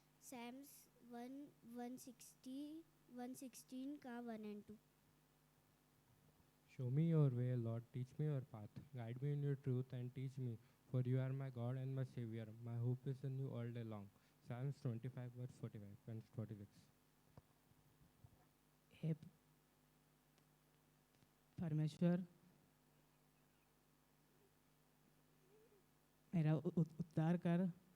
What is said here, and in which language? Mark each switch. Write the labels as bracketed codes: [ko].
[hi] Sam's 116 का 1 [en] and [hi] 2। [en] Show me your way, Lord, teach me your path. Guide me in your truth and teach me, for you are my God and my Savior. My hope is in you all day long. Psalms 25 verse 45 and 46. [hi] हे परमेश्वर, मेरा उद्धार कर।